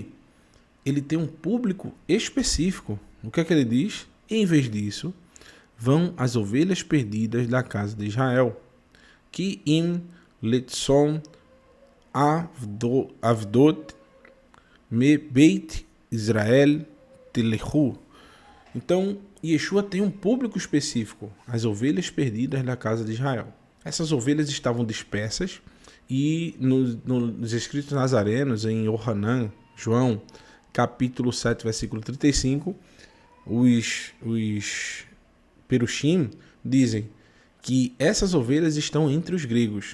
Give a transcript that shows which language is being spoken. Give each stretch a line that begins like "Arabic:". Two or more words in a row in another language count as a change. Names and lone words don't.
Portuguese: Ele tem um público específico. O que é que ele diz? Em vez disso, vão as ovelhas perdidas da casa de Israel, que
Hebrew: אם לצאן אובדות מ בית ישראל תלכו.
Portuguese: Então, Yeshua tem um público específico, as ovelhas perdidas da casa de Israel. Essas ovelhas estavam dispersas e nos escritos nazarenos, em Yohanan, João, capítulo 7, versículo 35, os Perushim dizem que essas ovelhas estão entre os gregos.